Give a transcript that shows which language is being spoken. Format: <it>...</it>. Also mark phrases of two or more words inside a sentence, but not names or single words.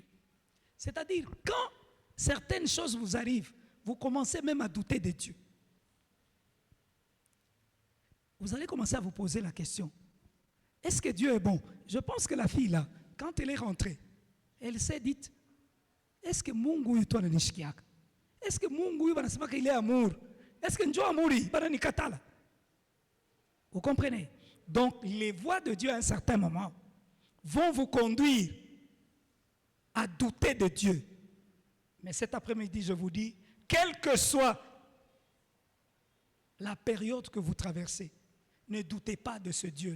<fr>C'est-à-dire, quand certaines choses vous arrivent, vous commencez même à douter de Dieu. Vous allez commencer à vous poser la question. Est-ce que Dieu est bon? Je pense que la fille là, quand elle est rentrée, elle s'est dit, est-ce que</fr> <sw>Mungu yuto ananishikiaka?</sw> <fr>Est-ce que</fr> <sw>Mungu yuto anasema</sw> <fr>qu'il est amour? Est-ce que</fr> <sw>Njo amuri bananikatala?</sw> <fr>Vous comprenez? Donc les voies de Dieu à un certain moment vont vous conduire à douter de Dieu. Mais cet après-midi, je vous dis, quelle que soit la période que vous traversez, ne doutez pas de ce Dieu-là.</fr>